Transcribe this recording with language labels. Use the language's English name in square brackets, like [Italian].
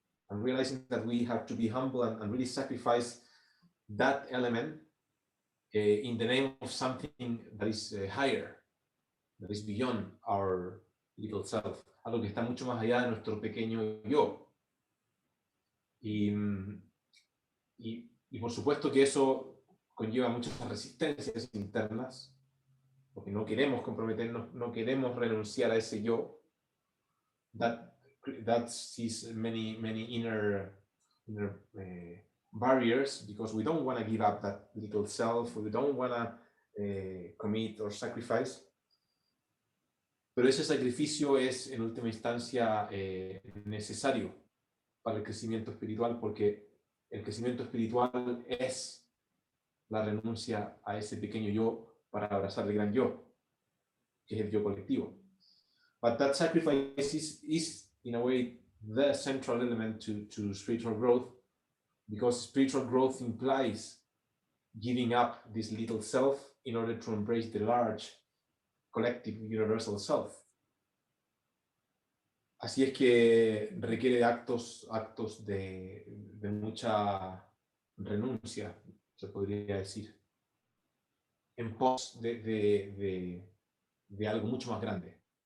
[English] And realizing that we have to be humble and really sacrifice that element in the name of something that is higher, that is beyond our little self, [Spanish] algo que está mucho más allá de nuestro pequeño yo. Y por supuesto que eso conlleva muchas resistencias internas, porque no queremos comprometernos, no queremos renunciar a ese yo. [English] That sees many inner barriers, because we don't want to give up that little self, we don't want to commit or sacrifice. [Spanish] Pero ese sacrificio es en última instancia necesario para el crecimiento espiritual, porque el crecimiento espiritual es la renuncia a ese pequeño yo para abrazar el gran yo, que es el yo colectivo. [English] But that sacrifice is in a way the central element to spiritual growth, because spiritual growth implies giving up this little self in order to embrace the large collective universal self. [Spanish] Así es que requiere actos de mucha renuncia, se podría decir, en pos de algo mucho más grande.